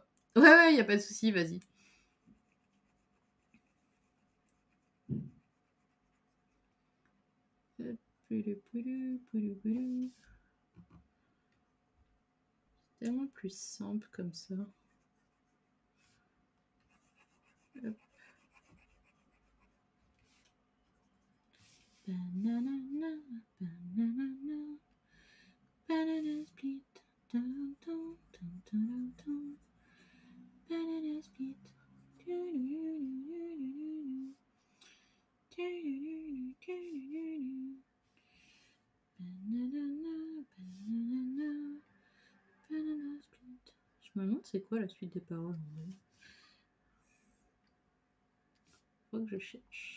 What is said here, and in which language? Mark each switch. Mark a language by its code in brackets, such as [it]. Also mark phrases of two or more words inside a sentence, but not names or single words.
[fr] Ouais, y a pas de souci, vas-y. Tellement plus simple comme ça. Hop. [en] Banana, banana, banana split. Dun, dun, dun, dun, dun. Banana split. Banana, banana, banana split. [fr] Je me demande c'est quoi la suite des paroles en vrai. Faut que je cherche.